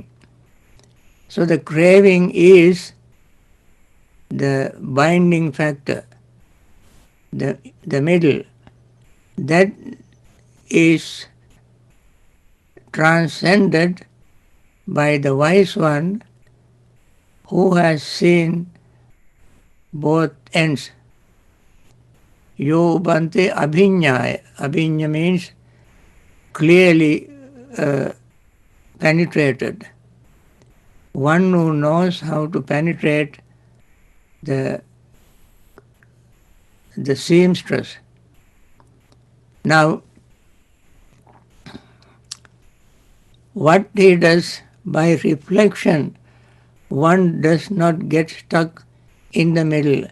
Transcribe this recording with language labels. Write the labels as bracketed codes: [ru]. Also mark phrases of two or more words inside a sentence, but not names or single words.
[en] So the craving is the binding factor, the middle. That is transcended by the wise one who has seen both ends. [pi] Yo Bhante abhinyaya. [en] Abhinya means clearly penetrated. One who knows how to penetrate the seamstress. Now, what he does by reflection, one does not get stuck in the middle.